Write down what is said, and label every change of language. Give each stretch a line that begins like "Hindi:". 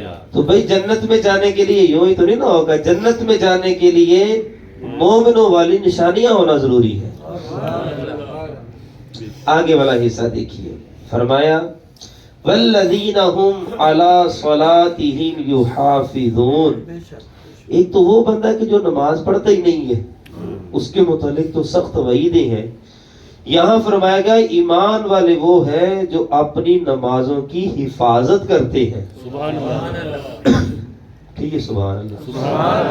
Urdu: تو بھائی جنت میں جانے کے لیے یوں ہی تو نہیں نہ ہوگا. جنت میں جانے کے لیے مومنوں والی نشانیاں ہونا ضروری ہے. آگے والا حصہ دیکھیے.
Arabic: فرمایا والذین هم علی صلاتهم یحافظون.
Urdu: ایک تو وہ بندہ کہ جو نماز پڑھتا ہی نہیں ہے, اس کے متعلق تو سخت وعیدیں ہیں. یہاں فرمایا گیا ایمان والے وہ ہیں جو اپنی نمازوں کی حفاظت کرتے ہیں. سبحان اللہ. ٹھیک ہے, سبحان اللہ.